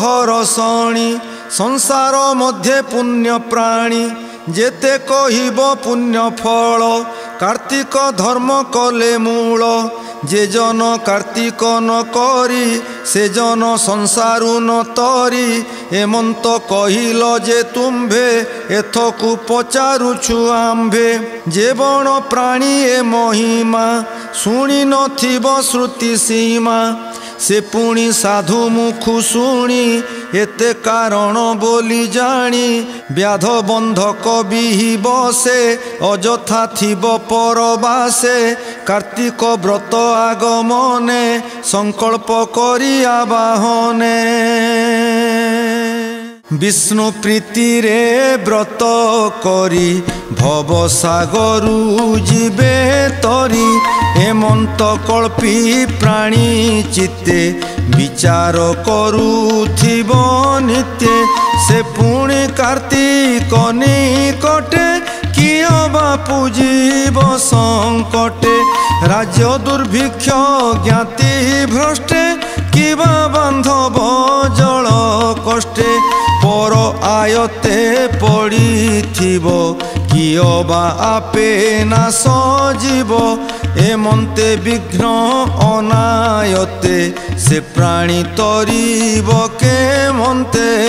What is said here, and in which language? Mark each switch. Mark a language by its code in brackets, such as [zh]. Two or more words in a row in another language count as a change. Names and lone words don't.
[or] ହରଷଣି ସଂସାର ମଧ୍ୟ ପୁଣ୍ୟ ପ୍ରାଣୀ ଯେତେ କହିବ ପୁଣ୍ୟ ଫଳ କାର୍ତ୍ତିକ ଧର୍ମ କଲେ ମୂଳ ଯେ ଜନ କାର୍ତ୍ତିକ ନ କରି ସେ ଜନ ସଂସାରୁ ନ ତରି ହେମନ୍ତ କହିଲ ଯେ ତୁମ୍ଭେ ଏଥକୁ ପଚାରୁଛୁ ଆମ୍ଭେ ଯେ ବଣ ପ୍ରାଣୀ ଏ ମହିମା ଶୁଣି ନଥିବ ଶ୍ରୁତି ସୀମା ସେ ପୁଣି ସାଧୁ ମୁଖୁ ଶୁଣି ଏତେ କାରଣ ବୋଲି ଜାଣି ବ୍ୟାଧ ବନ୍ଧକ ବିହି ବସେ ଅଯଥା ଥିବ ପରବାସେ କାର୍ତ୍ତିକ ବ୍ରତ ଆଗମନେ ସଂକଳ୍ପ କରି ଆବାହନେ ବିଷ୍ଣୁ ପ୍ରୀତି ରେ ବ୍ରତ କରି ଭବ ସାଗରୁ ଜୀବେ ତରି ହେମନ୍ତ କଳ୍ପି ପ୍ରାଣୀ ଚିତ୍ତେ ବିଚାର କରୁଥିବ ନିତ୍ୟ ସେ ପୁଣି କାର୍ତ୍ତିକ ନିକଟେ କିଅ ବା ପୂଜିବ ସଙ୍କଟେ ରାଜ୍ୟ ଦୁର୍ଭିକ୍ଷ ଜ୍ଞାତି ଭ୍ରଷ୍ଟେ କିବା ବାନ୍ଧବ ଜଳ କଷ୍ଟେ ପର ଆୟତେ ପଡ଼ିଥିବ କିଅ ବା ଆପେ ନାଶ ଜୀବ ହେମନ୍ତେ ବିଘ୍ନ ଅନାୟତେ ସେ ପ୍ରାଣୀ ତରିବ କେ ମନ୍ତେ